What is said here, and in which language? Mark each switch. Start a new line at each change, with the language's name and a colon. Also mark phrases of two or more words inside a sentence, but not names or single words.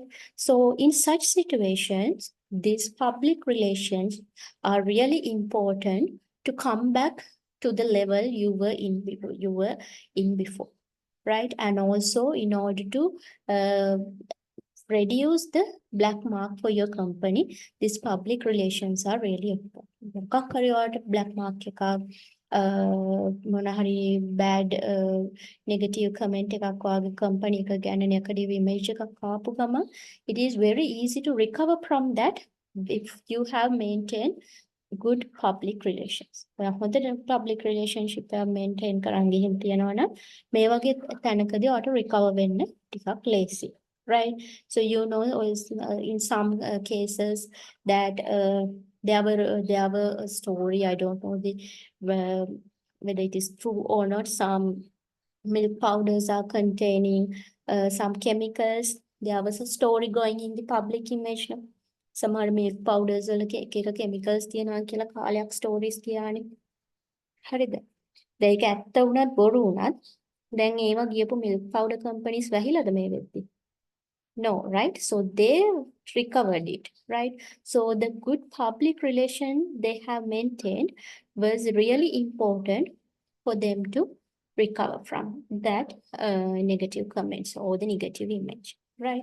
English: So in such situations, these public relations are really important to come back to the level you were in before, right? And also in order to reduce the black mark for your company, these public relations are really important.
Sinhala: මොකක් හරි ඔයාලට
English: black mark
Sinhala: එකක් මොන හරි
English: bad negative comment
Sinhala: එකක් ඔයාගේ company එක ගැන
English: negative image
Sinhala: එකක් ආපු ගමන්,
English: it is very easy to recover from that if you have maintained good public relations.
Sinhala: ඔයා හොඳට
English: public relationship
Sinhala: එක maintain කරන් ගිහින් තියනවා නම් මේ වගේ තැනකදී ඔයාට recover වෙන්න ටිකක් ලේසි.
English: Right. So, you know, in some cases that there were a story, I don't know whether it is true or not, some milk powders are containing some chemicals. There was a story going in the public image. No? Some milk powders
Sinhala: වල එක chemicals තියෙනවා කියලා කාලයක් stories තියානේ. හරිද? දැන් ඒක ඇත්ත වුණත් බොරු වුණත් දැන් ඒව ගියපු
English: milk powder companies
Sinhala: වැහිලාද මේ වෙද්දි?
English: No, right? So they recovered it, right? So the good public relation they have maintained was really important for them to recover from that negative comments or the negative image, right?